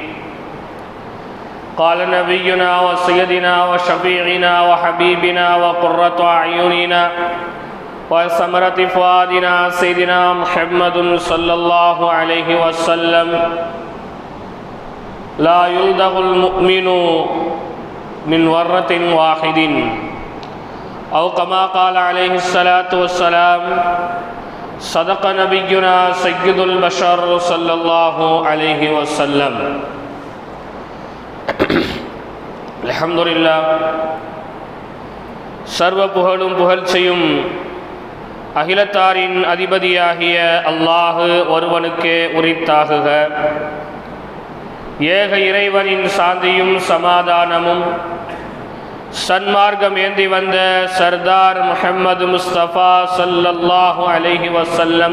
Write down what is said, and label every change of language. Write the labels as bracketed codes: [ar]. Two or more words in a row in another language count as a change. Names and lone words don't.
[ar] قال نبينا وسيدنا وشفيعنا وحبيبنا وقرة أعيننا وثمرة فؤادنا سيدنا محمد صلى الله عليه وسلم: لا يلدغ المؤمن من ورة واحد، أو كما قال عليه الصلاة والسلام. صدق نبينا سيد البشر صلى الله عليه وسلم. அல்ஹம்துலில்லாஹ். [ta] சர்வ புகழும் புகழ்ச்சியும் அகிலத்தாரின் அதிபதியாகிய அல்லாஹ் ஒருவனுக்கே உரித்தாகுக. ஏக இறைவனின் சாந்தியும் சமாதானமும் சன்மார்க்கம் ஏந்தி வந்த சர்தார் முஹம்மது முஸ்தபா [ar] صلى الله عليه وسلم